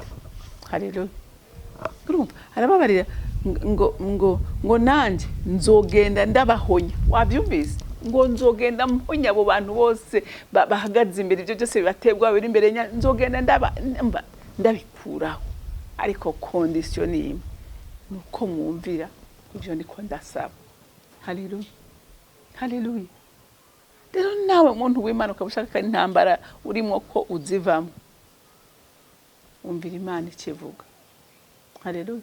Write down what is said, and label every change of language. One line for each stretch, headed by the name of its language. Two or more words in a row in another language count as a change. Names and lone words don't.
Rundi: Haleluya. Urumva arababarira ngo nanje nzogenda ndabahonya wabyumvise ngo nzogenda mponya abo bantu bose bahagaze imbere ibyo byose bibatebwa biri imbere nzogenda ndabikuraho ariko condition imwe nuko mwumvira ibyo ndiko ndasaba. Haleluya, haleluya. Rero nawe muntu w'Imana ukabushaka intambara urimo ko uzivamo, umvira Imana ikivuga. Haleluya.